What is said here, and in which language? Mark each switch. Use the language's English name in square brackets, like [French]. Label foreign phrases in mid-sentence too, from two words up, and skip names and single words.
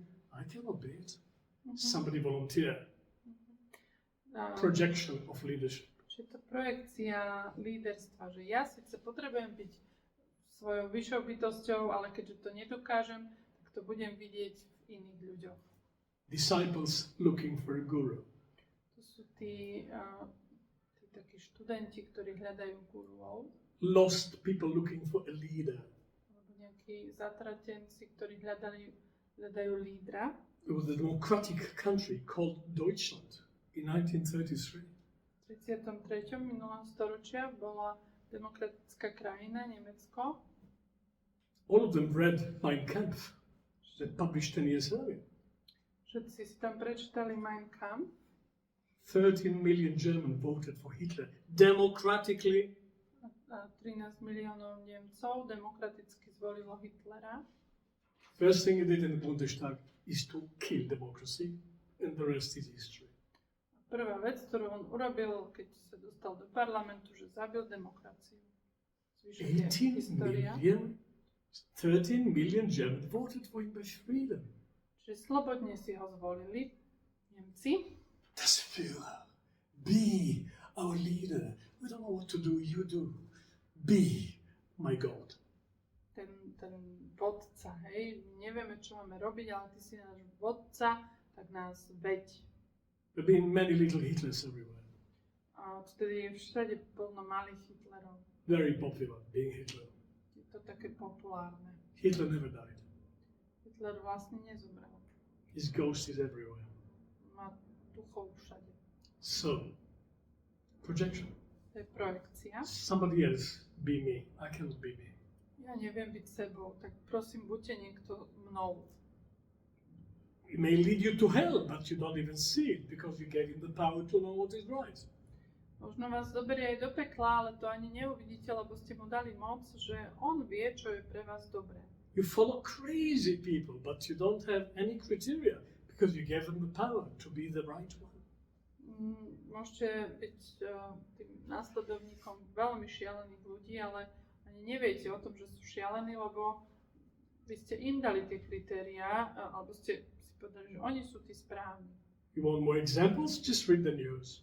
[English] I cannot be it. Somebody volunteer. Projection of leadership. [Slovak] Čiže to projekcia líderstva, že ja síce potrebujem byť svojou vyššou bytosťou, ale keďže to nedokážem, tak to budem vidieť v iných ľuďoch. [English] Disciples looking for a guru. [Slovak] To sú tí takí študenti, ktorí hľadajú guruov. [English] Lost people looking for a leader. [Slovak] Alebo nejakí zatratenci, ktorí hľadajú lídra. [English] There was a democratic country called Deutschland in 1933. [Slovak] V 33. minulého storočia bola demokratická krajina, Nemecko. [English] All of them read Mein Kampf, that published 10 years earlier. [Slovak] Všetci si tam prečítali Mein Kampf. [English] 13 million Germans voted for Hitler democratically. [Slovak] A 13 miliónov Nemcov demokraticky zvolilo Hitlera. [English] First thing he did in the Bundestag is to kill democracy, and the rest is history. [Slovak] Prvá vec, ktorú on urobil, keď sa dostal do parlamentu, že zabil demokraciu. Zvyšok je história. [English] 13 million Germans voted for him by freedom. [Slovak] Čiže slobodne si ho zvolili Nemci. [German] Das Führer, [English] be our leader. We don't know what to do, you do. Be my God. [Slovak] Ten vodca, hej, nevieme, čo máme robiť, ale ty si náš vodca, tak nás veď. [English] There have been many little Hitlers everywhere. [Slovak] A vtedy je všade plno malých Hitlerov. [English] Very popular, being Hitler. [Slovak] Je to také populárne. [English] Hitler never died. [Slovak] Hitler vlastne nezomrel. [English] His ghost is everywhere. [Slovak] Má duchov všade. [English] So, projection. [Slovak] To je projekcia. [English] Somebody else be me. I cannot be me. [Slovak] Ja neviem byť sebou, tak prosím, buďte niekto mnou. [English] It may lead you to hell, but you don't even see it because you gave him the power to know what is right. [Slovak] Možno vás zoberie aj do pekla, ale to ani neuvidíte, lebo ste mu dali moc, že on vie, čo je pre vás dobré. [English] You follow crazy people, but you don't have any criteria because you gave them the power to be the right one. [Slovak] Môžete byť tým následovníkom veľmi šialených ľudí, ale ani neviete o tom, že sú šialení, lebo vy ste im dali tie kritériá, alebo ste si povedali, že oni sú tí správni. [English] You want more examples? Just read the news.